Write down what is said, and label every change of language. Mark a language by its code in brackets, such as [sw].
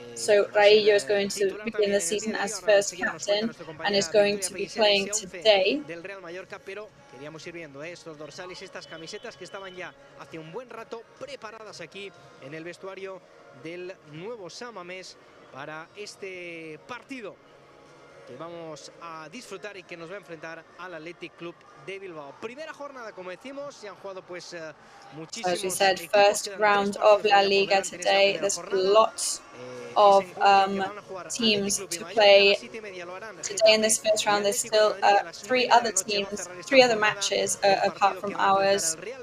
[en] So Raillo is going to begin the season as first captain and is going to be playing today. [es] Queríamos ir viendo estos dorsales, estas camisetas que estaban ya hace un buen rato preparadas aquí en el vestuario del nuevo San Mamés para este partido que vamos a disfrutar y que nos va a enfrentar al Athletic Club de Bilbao. Primera jornada, como decimos, se han jugado pues muchísimos. [en] As we said, first round of La Liga today. There's lots of teams to play today in this first round. There's still three other matches apart from ours.